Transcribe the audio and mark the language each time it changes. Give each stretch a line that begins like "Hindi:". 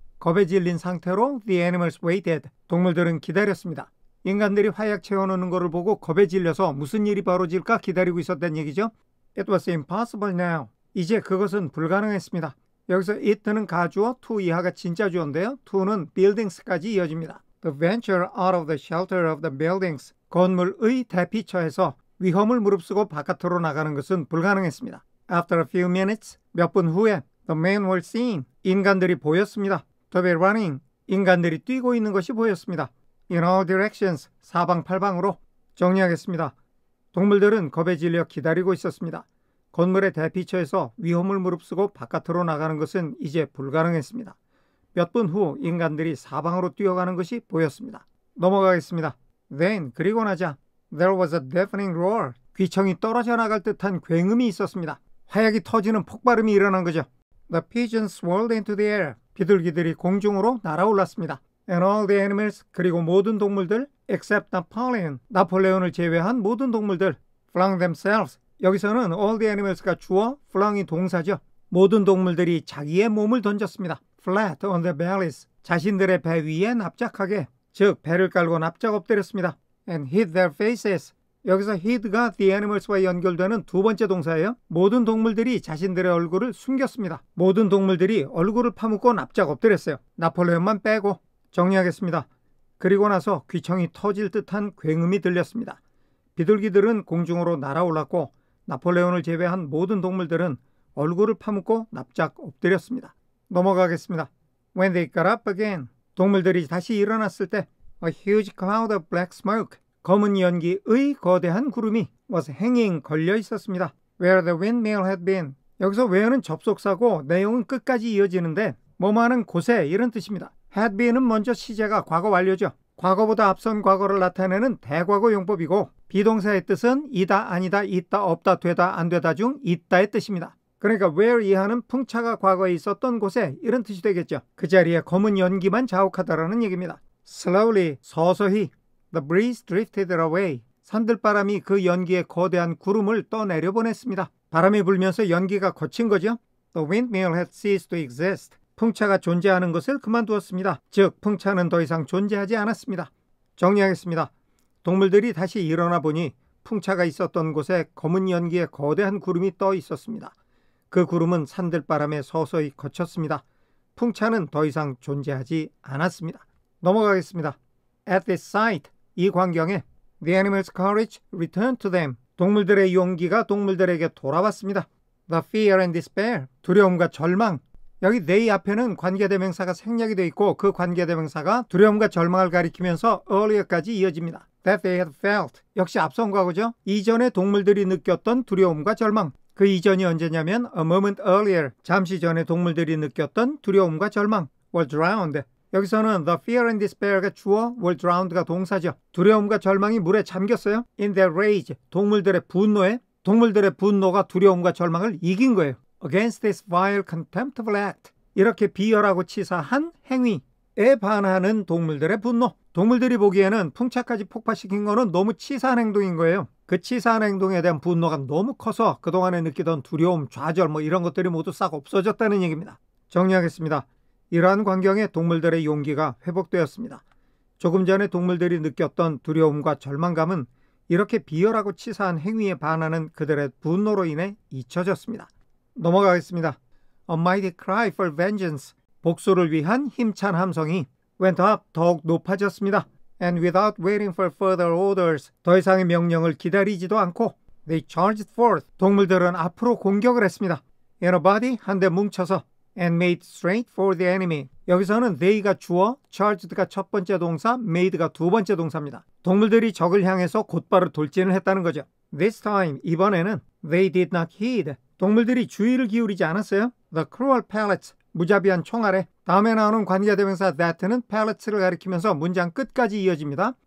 Korean: 겁에 질린 상태로
English: the animals waited.
Korean: 동물들은 기다렸습니다. 인간들이 화약 채워넣는 것을 보고 겁에 질려서 무슨 일이 벌어질까 기다리고 있었다는 얘기죠.
English: It was impossible now.
Korean: 이제 그것은 불가능했습니다. 여기서 it는 가주어, to 이하가 진짜 주어인데요. to는 buildings까지 이어집니다.
English: To venture out of the shelter of the buildings.
Korean: 건물의 대피처에서 위험을 무릅쓰고 바깥으로 나가는 것은 불가능했습니다.
English: After a few minutes,
Korean: 몇 분 후에
English: the men were seen.
Korean: 인간들이 보였습니다.
English: To be running.
Korean: 인간들이 뛰고 있는 것이 보였습니다.
English: In all directions.
Korean: 사방팔방으로. 정리하겠습니다. 동물들은 겁에 질려 기다리고 있었습니다. 건물의 대피처에서 위험을 무릅쓰고 바깥으로 나가는 것은 이제 불가능했습니다. 몇 분 후 인간들이 사방으로 뛰어가는 것이 보였습니다. 넘어가겠습니다.
English: Then,
Korean: 그리고 나자
English: There was a deafening roar.
Korean: 귀청이 떨어져 나갈 듯한 굉음이 있었습니다. 화약이 터지는 폭발음이 일어난 거죠.
English: The pigeons swirled into the air.
Korean: 비둘기들이 공중으로 날아올랐습니다.
English: And all the animals,
Korean: 그리고 모든 동물들,
English: except Napoleon,
Korean: 나폴레온을 제외한 모든 동물들,
English: flung themselves.
Korean: 여기서는
English: all the animals
Korean: 가 주어, flung이 동사죠. 모든 동물들이 자기의 몸을 던졌습니다.
English: Flat on their bellies.
Korean: 자신들의 배 위에 납작하게, 즉 배를 깔고 납작 엎드렸습니다.
English: And hid their faces.
Korean: 여기서 hid가 the animals와 연결되는 두 번째 동사예요. 모든 동물들이 자신들의 얼굴을 숨겼습니다. 모든 동물들이 얼굴을 파묻고 납작 엎드렸어요. 나폴레온만 빼고. 정리하겠습니다. 그리고 나서 귀청이 터질 듯한 굉음이 들렸습니다. 비둘기들은 공중으로 날아올랐고 나폴레온을 제외한 모든 동물들은 얼굴을 파묻고 납작 엎드렸습니다. 넘어가겠습니다.
English: When they got up again.
Korean: 동물들이 다시 일어났을 때
English: A huge cloud of black smoke.
Korean: 검은 연기의 거대한 구름이
English: was hanging
Korean: 걸려 있었습니다.
English: Where the windmill had been.
Korean: 여기서 where는 접속사고 내용은 끝까지 이어지는데 뭐뭐하는 곳에 이런 뜻입니다. had been은 먼저 시제가 과거 완료죠. 과거보다 앞선 과거를 나타내는 대과거 용법이고 비동사의 뜻은 이다, 아니다, 있다, 없다, 되다, 안 되다 중 있다의 뜻입니다. 그러니까 where 이하는 풍차가 과거에 있었던 곳에 이런 뜻이 되겠죠. 그 자리에 검은 연기만 자욱하다라는 얘기입니다.
English: Slowly,
Korean: 서서히
English: the breeze drifted away.
Korean: 산들바람이 그 연기의 거대한 구름을 떠내려 보냈습니다. 바람이 불면서 연기가 거친 거죠.
English: The windmill had ceased to exist.
Korean: 풍차가 존재하는 것을 그만두었습니다. 즉, 풍차는 더 이상 존재하지 않았습니다. 정리하겠습니다. 동물들이 다시 일어나 보니 풍차가 있었던 곳에 검은 연기의 거대한 구름이 떠 있었습니다. 그 구름은 산들바람에 서서히 거쳤습니다. 풍차는 더 이상 존재하지 않았습니다. 넘어가겠습니다.
English: At this sight,
Korean: 이 광경에
English: the animals' courage returned to them.
Korean: 동물들의 용기가 동물들에게 돌아왔습니다.
English: The fear and despair,
Korean: 두려움과 절망. 여기 they 앞에는 관계대명사가 생략이 되어 있고 그 관계대명사가 두려움과 절망을 가리키면서 earlier까지 이어집니다.
English: That they had felt,
Korean: 역시 앞선 과거죠. 이전에 동물들이 느꼈던 두려움과 절망. 그 이전이 언제냐면
English: a moment earlier,
Korean: 잠시 전에 동물들이 느꼈던 두려움과 절망.
English: were drowned.
Korean: 여기서는
English: the fear and despair
Korean: 가 주어,
English: were drowned
Korean: 가 동사죠. 두려움과 절망이 물에 잠겼어요.
English: In their rage,
Korean: 동물들의 분노에 동물들의 분노가 두려움과 절망을 이긴 거예요.
English: Against this vile contemptible act.
Korean: 이렇게 비열하고 치사한 행위에 반하는 동물들의 분노. 동물들이 보기에는 풍차까지 폭파시킨 거는 너무 치사한 행동인 거예요. 그 치사한 행동에 대한 분노가 너무 커서 그동안에 느끼던 두려움, 좌절 이런 것들이 모두 싹 없어졌다는 얘기입니다. 정리하겠습니다. 이러한 광경에 동물들의 용기가 회복되었습니다. 조금 전에 동물들이 느꼈던 두려움과 절망감은 이렇게 비열하고 치사한 행위에 반하는 그들의 분노로 인해 잊혀졌습니다. 넘어가겠습니다.
English: A mighty cry for vengeance.
Korean: 복수를 위한 힘찬 함성이
English: went up,
Korean: 더욱 높아졌습니다.
English: And without waiting for further orders.
Korean: 더 이상의 명령을 기다리지도 않고
English: they charged forth.
Korean: 동물들은 앞으로 공격을 했습니다.
English: In a body,
Korean: 한데 뭉쳐서
English: and made straight for the enemy.
Korean: 여기서는 they가 주어, charged가 첫 번째 동사, made가 두 번째 동사입니다. 동물들이 적을 향해서 곧바로 돌진을 했다는 거죠.
English: This time,
Korean: 이번에는
English: they did not heed.
Korean: 동물들이 주의를 기울이지 않았어요.
English: The cruel pellets,
Korean: 무자비한 총알에 다음에 나오는 관계대명사 that는 pellets를 가리키면서 문장 끝까지 이어집니다.